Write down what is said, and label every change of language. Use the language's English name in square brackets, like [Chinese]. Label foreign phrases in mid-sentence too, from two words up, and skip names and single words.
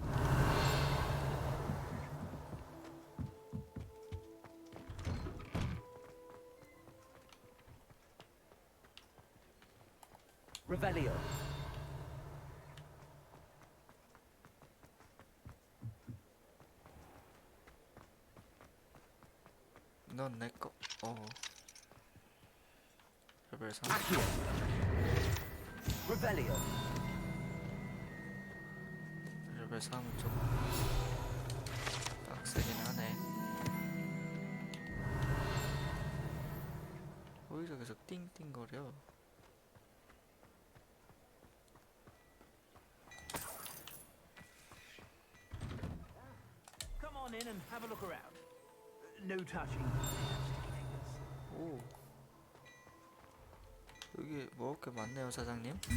[English] Revelio. [Korean] 넌 내 거. 레벨 3. [English] Accio. Revelio. [Korean] 레벨 3은 좀 빡세긴 하네. 거기서 계속 띵띵거려. [English] Come on in and have a look around. No touching. [Korean] 오, 여기 먹을 게 많네요, 사장님.